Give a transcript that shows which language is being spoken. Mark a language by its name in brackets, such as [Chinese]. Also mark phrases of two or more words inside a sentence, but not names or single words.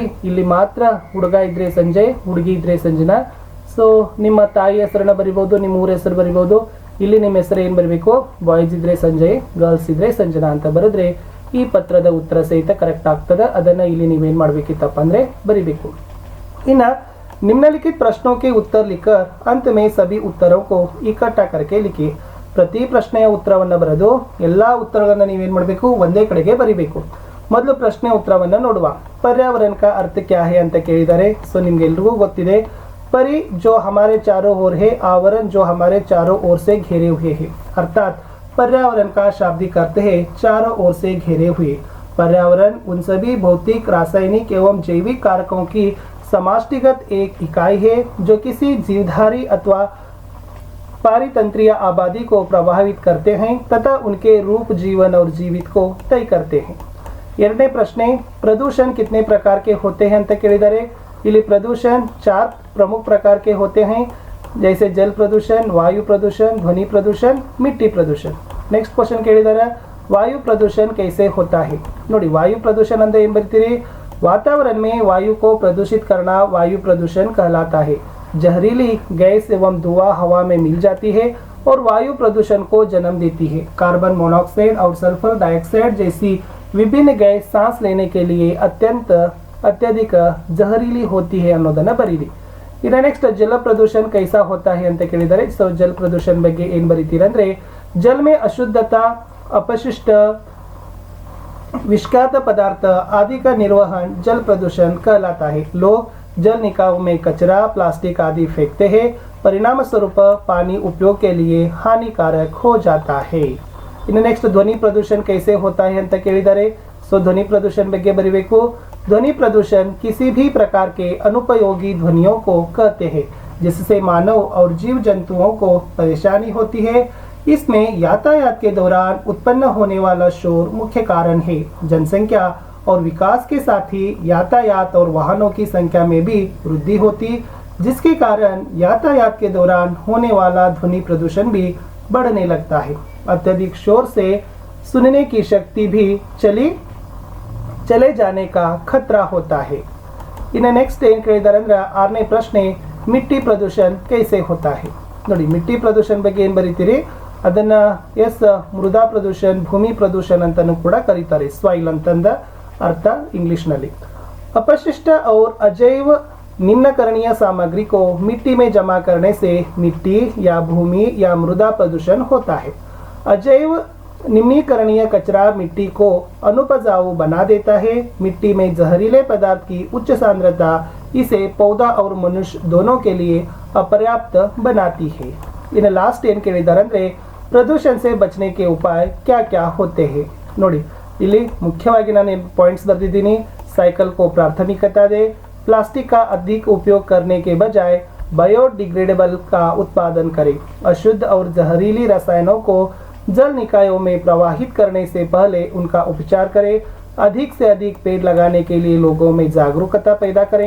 [Kannada] ಇಲ್ಲಿ ಮಾತ್ರ ಹುಡುಗ ಇದ್ರೆ ಸಂಜಯ್, ಹುಡುಗಿ ಇದ್ರೆ ಸಂಜನಾ. ಸೊ ನಿಮ್ಮ ತಾಯಿ ಹೆಸರನ್ನ ಬರಿಬೋದು, ನಿಮ್ಮ ಊರ ಹೆಸರು ಬರಿಬೋದು. ಇಲ್ಲಿ ನಿಮ್ಮ ಹೆಸರು ಏನು ಬರಬೇಕು, ಬಾಯ್ಸ್ ಇದ್ರೆ ಸಂಜಯ್, ಗರ್ಲ್ಸ್ ಇದ್ರೆ ಸಂಜನಾ ಅಂತ ಬರೆದ್ರೆ ಈ ಪತ್ರದ ಉತ್ತರ ಸಹಿತ ಕರೆಕ್ಟ್ ಆಗ್ತದೆ. ಅದನ್ನು ಇಲ್ಲಿ ನೀವೇನು ಮಾಡಬೇಕಿತ್ತಪ್ಪ ಅಂದರೆ ಬರಿಬೇಕು. [Hindi] ಇನ್ನು निम्नलिखित प्रश्नों के उत्तर लिखकर अंत में सभी उत्तरों को इकट्ठा करके लिखिए. [Kannada] ಪ್ರತಿ ಪ್ರಶ್ನೆಯ ಉತ್ತರವನ್ನು ಬರೆದು ಎಲ್ಲಾ ಉತ್ತರಗಳನ್ನು ನೀವೇನು ಮಾಡಬೇಕು, ಒಂದೇ ಕಡೆಗೆ ಬರಿಬೇಕು. ಮೊದಲು ಪ್ರಶ್ನೆ ಉತ್ತರವನ್ನು ನೋಡುವ. [Hindi] पर्यावरण का अर्थ क्या है [Kannada] ಅಂತ ಕೇಳಿದ್ದಾರೆ. ಸೊ ನಿಮ್ಗೆ ಎಲ್ರಿಗೂ ಗೊತ್ತಿದೆ, [Hindi] परि जो हमारे चारों ओर है, आवरण जो हमारे चारों ओर से घेरे हुए है. अर्थात पर्यावरण का शाब्दिक अर्थ है चारों ओर से घेरे हुए. पर्यावरण उन सभी भौतिक, रासायनिक एवं जैविक कारकों की समाष्टिगत एक इकाई है जो किसी जीवधारी अथवा पारितंत्रीय आबादी को प्रभावित करते हैं तथा उनके रूप, जीवन और जीवित को तय करते हैं. [Kannada] ಎರಡನೇ ಪ್ರಶ್ನೆ, [Hindi] प्रदूषण कितने प्रकार के होते हैं [Kannada] ಅಂತ ಕೇಳಿದ್ದಾರೆ. [Hindi] ಇಲ್ಲಿ प्रदूषण 4 प्रमुख प्रकार के होते हैं, जैसे जल प्रदूषण, वायु प्रदूषण, ध्वनि प्रदूषण, मिट्टी प्रदूषण. [English] next question [Hindi] ಕೇಳಿದ್ದಾರೆ, वायु प्रदूषण कैसे होता है. [Kannada] ನೋಡಿ, [Hindi] वायु प्रदूषण [Kannada] ಅಂದ್ರೆ ಏನು ಬರ್ತೀರಿ, [Hindi] वातावरण में वायु को प्रदूषित करना वायु प्रदूषण कहलाता है. जहरीली गैस एवं धुआं हवा में मिल जाती है और वायु प्रदूषण को जन्म देती है. कार्बन मोनोऑक्साइड और सल्फर डाइऑक्साइड जैसी विभिन्न गैस सांस लेने के लिए अत्यधिक जहरीली होती है [Kannada] ಅನ್ನೋದನ್ನ ಬರೀರಿ. ಇನ್ನು ನೆಕ್ಸ್ಟ್, [Hindi] जल प्रदूषण कैसा होता है [Kannada] ಅಂತ ಕೇಳಿದರೆ. ಸೊ [Hindi] जल प्रदूषण [Kannada] ಬಗ್ಗೆ ಏನು ಬರೀತೀರಂದ್ರೆ, [Hindi] जल में अशुद्धता, अपशिष्ट, विषाक्त पदार्थ आदि का निर्वहन जल प्रदूषण कहलाता है. लोग जल निकायों में कचरा, प्लास्टिक आदि फेंकते हैं. परिणाम स्वरूप पानी उपयोग के लिए हानिकारक हो जाता है. इನ್ನು नेक्स्ट, ध्वनि प्रदूषण कैसे होता है [Kannada] ಅಂತ ಕೇಳಿದರೆ. ಸೊ [Hindi] ध्वनि प्रदूषण [Kannada] ಬಗ್ಗೆ ಬರೀಬೇಕು. [Hindi] ध्वनि प्रदूषण किसी भी प्रकार के अनुपयोगी ध्वनियों को कहते हैं जिससे मानव और जीव जंतुओं को परेशानी होती है. इसमें यातायात के दौरान उत्पन्न होने वाला शोर मुख्य कारण है. जनसंख्या और विकास के साथ ही यातायात और वाहनों की संख्या में भी वृद्धि होती, जिसके कारण यातायात के दौरान होने वाला ध्वनि प्रदूषण भी बढ़ने लगता है. अत्यधिक शोर से सुनने की शक्ति भी चले जाने का खतरा होता है. [Kannada] ಇನ್ನು ನೆಕ್ಸ್ಟ್ ಏನು ಕೇಳಿದ್ದಾರೆ ಅಂದ್ರೆ, ಆರನೇ ಪ್ರಶ್ನೆ, [Hindi] मिट्टी प्रदूषण कैसे होता है. [Kannada] ನೋಡಿ, [Hindi] मिट्टी प्रदूषण [Kannada] ಬಗ್ಗೆ ಏನು ಬರೀತೀರಿ, ಅದನ್ನ [Hindi] मृदा प्रदूषण, भूमि प्रदूषण [Kannada] ಅಂತಾನೂ ಕೂಡ ಕರೀತಾರೆ. ಸಾಯಿಲ್ ಅಂತಂದ ಅರ್ಥ ಇಂಗ್ಲಿಷ್ ನಲ್ಲಿ. [Hindi] अपशिष्ट और अजैव निम्नकरणीय सामग्री को मिट्टी में जमा करने से मिट्टी या भूमि या मृदा प्रदूषण होता है. अजैव निम्नीकरणीय कचरा मिट्टी को अनुपजाऊ बना देता है. मिट्टी में जहरीले पदार्थ की उच्च सांद्रता इसे पौधा और मनुष्य दोनों के लिए अपर्याप्त बनाती है. [English] in last [Kannada] ಏನು ಕೇಳಿದ್ದಾರೆ ಅಂದ್ರೆ, [Hindi] प्रदूषण से बचने के उपाय क्या क्या होते हैं. [Kannada] ನೋಡಿ, ಇಲ್ಲಿ ಮುಖ್ಯವಾಗಿ ನಾನು पॉइंट्स बर्दिದ್ದೀನಿ. [Hindi] साइकिल को प्राथमिकता दे. प्लास्टिक का अधिक उपयोग करने के बजाय बायोडिग्रेडेबल का उत्पादन करें. अशुद्ध और जहरीली रसायनों को जल निकायों में प्रवाहित करने से पहले उनका उपचार करें. अधिक से अधिक पेड़ लगाने के लिए लोगों में जागरूकता पैदा करें.